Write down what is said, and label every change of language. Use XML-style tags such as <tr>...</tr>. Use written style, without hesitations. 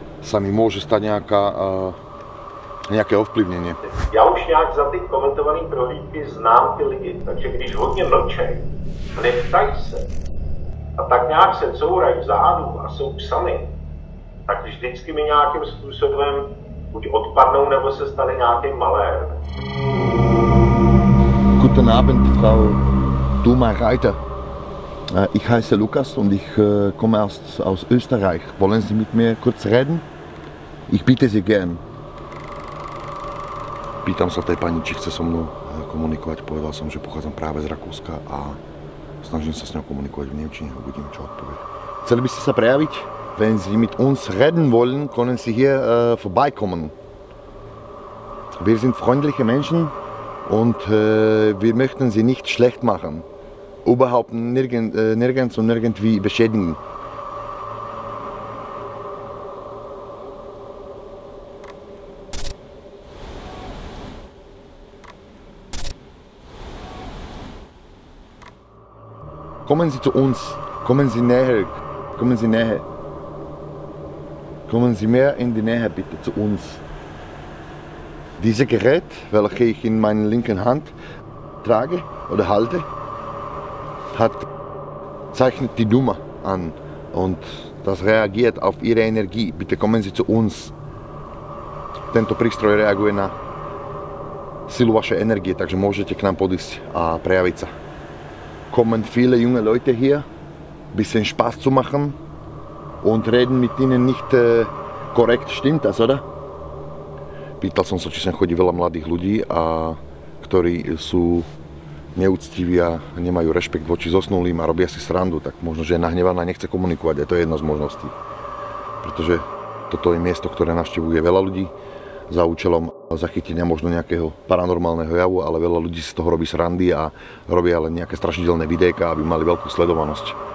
<sk>sa mi môže stať nejaké ovplyvnenie.</sk> <cs>Já už nějak za ty komentované prohlídky znám ty lidi, takže když hodně mlčej, neptají se a tak nějak se courají vzadu a jsou psami, tak vždycky mi nějakým způsobem buď odpadnou, nebo se stane nějaký malér.</cs> <de>Guten Abend, Frau Duma-Reiter. Ich heiße Lukas und ich komme aus Österreich. Wollen Sie mit mir kurz reden? Ich bitte Sie gern.</de> <sk>Pýtam sa tej pani, či chce so mnou komunikovať. Povedal som, že pochádzam práve z Rakúska a snažím sa s ňou komunikovať v nemčine a uvidím, čo odpovie. Chceli by ste sa prejaviť?</sk> <de>Wenn Sie mit uns reden wollen, können Sie hier vorbeikommen. Wir sind freundliche Menschen und wir möchten Sie nicht schlecht machen. Überhaupt nirgends und irgendwie beschädigen. Kommen Sie zu uns, kommen Sie näher, kommen Sie näher. Kommen Sie mehr in die Nähe bitte zu uns. Dieses Gerät, welches ich in meiner linken Hand trage oder halte, zeichnet die Nummer an und das reagiert auf Ihre Energie. Bitte kommen Sie zu uns.</de> <sk>Tento prístroj reaguje na silu vašej energie, takže môžete k nám podísť a prejaviť sa.</sk> <de>Kommen viele junge Leute hier, bisschen Spaß zu machen und reden mit ihnen nicht korrekt. Stimmt das, oder?</de> <sk>Pýtal som sa, či sem chodí veľa mladých ľudí, ktorí sú neúctiví a nemajú rešpekt voči zosnulým a robia si srandu, tak možno, že je nahnevaná a nechce komunikovať. A to je jedna z možností. Pretože toto je miesto, ktoré navštevuje veľa ľudí za účelom zachytenia možno nejakého paranormálneho javu, ale veľa ľudí z toho robí srandy a robia len nejaké strašidelné videjka, aby mali veľkú sledovanosť.</sk>